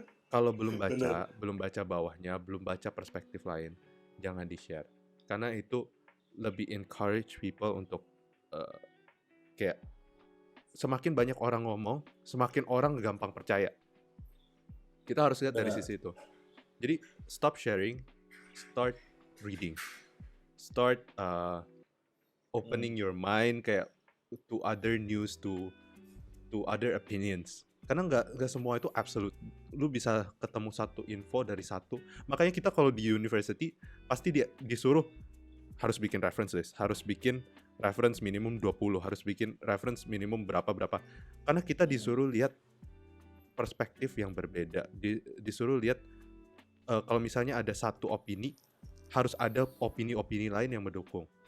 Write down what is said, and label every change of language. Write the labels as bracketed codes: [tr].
[id] Kalau belum baca bawahnya, belum baca perspektif lain, jangan di-share. Karena itu lebih [en] encourage people [id] untuk kayak semakin banyak orang ngomong, semakin orang gampang percaya. Kita harus lihat dari sisi itu. Jadi [en] stop sharing, start reading, start opening your mind [id] kayak [en] to other news, to other opinions. [id] Karena nggak semua itu absolute. Lu bisa ketemu satu info dari satu. Makanya kita kalau di university pasti disuruh harus bikin reference list, harus bikin reference minimum 20, harus bikin reference minimum berapa. Karena kita disuruh lihat perspektif yang berbeda, disuruh lihat kalau misalnya ada satu opini, harus ada opini-opini lain yang mendukung.